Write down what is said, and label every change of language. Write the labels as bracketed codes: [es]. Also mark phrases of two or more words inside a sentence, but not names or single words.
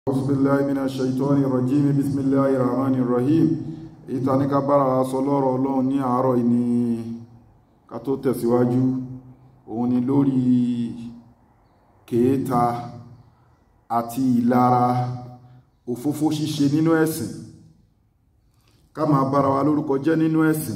[ar] أعوذ بالله من الشيطان الرجيم بسم الله الرحمن الرحيم [yo] ìtàní ká bára sọ lọ́rọ̀ Ọlọ́run ní àárọ̀ ìní ká tó tẹ̀síwájú òun ni lórí kèéta àti ìlara òfófó ṣíṣe nínú ẹ̀sìn ká máa bára wa lórúkọ jẹ́ nínú ẹ̀sìn.